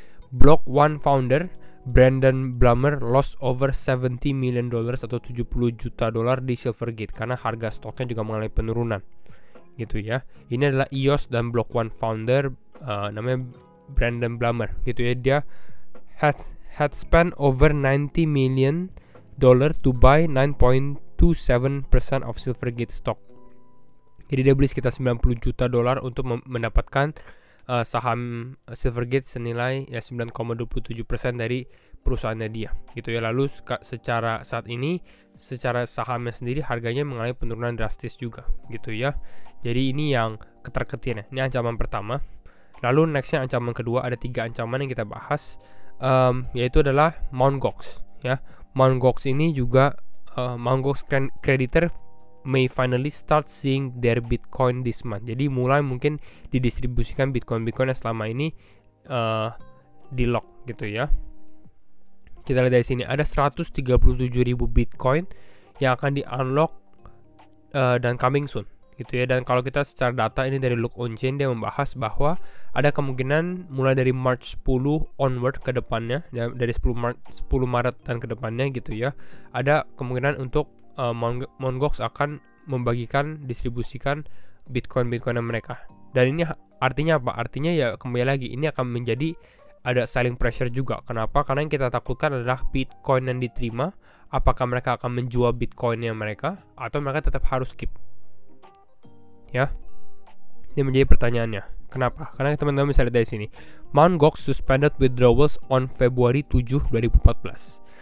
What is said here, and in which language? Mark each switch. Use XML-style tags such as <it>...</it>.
<id>Block One founder Brandon Blumer lost over $70 million atau 70 juta dolar di Silvergate karena harga stoknya juga mengalami penurunan gitu ya. Ini adalah EOS dan Block One founder namanya Brandon Blumer gitu ya.</id> <en>Dia had spent over $90 million to buy 9.27% of Silvergate stock.</en> <id>Jadi dia beli sekitar 90 juta dolar untuk mendapatkan saham Silvergate senilai ya 9,27% dari perusahaannya dia gitu ya. Lalu secara saat ini secara sahamnya sendiri harganya mengalami penurunan drastis juga gitu ya. Jadi ini yang ketar-ketirnya. Ini ancaman pertama. Lalu nextnya ancaman kedua, ada 3 ancaman yang kita bahas. yaitu adalah Mt. Gox ya. Mt. Gox ini juga Mt.</id> <en>Gox creditor may finally start seeing their Bitcoin this month.</en> <id>Jadi mulai mungkin didistribusikan Bitcoin yang selama ini di lock gitu ya. Kita lihat dari sini ada 137.000 Bitcoin yang akan di unlock dan coming soon gitu ya. Dan kalau kita secara data ini dari Look On Chain, dia membahas bahwa ada kemungkinan mulai dari March 10 onward ke depannya ya, dari 10 Maret dan ke depannya gitu ya, ada kemungkinan untuk Mt. Gox akan membagikan, distribusikan Bitcoin mereka. Dan ini artinya apa? Artinya ya kembali lagi ini akan menjadi ada selling pressure juga. Kenapa? Karena yang kita takutkan adalah Bitcoin yang diterima, apakah mereka akan menjual Bitcoinnya mereka atau mereka tetap harus keep. Ya, ini menjadi pertanyaannya. Kenapa? Karena teman-teman bisa lihat dari sini, Mt.</id> <en>Gox suspended withdrawals on February 7, 2014.</en>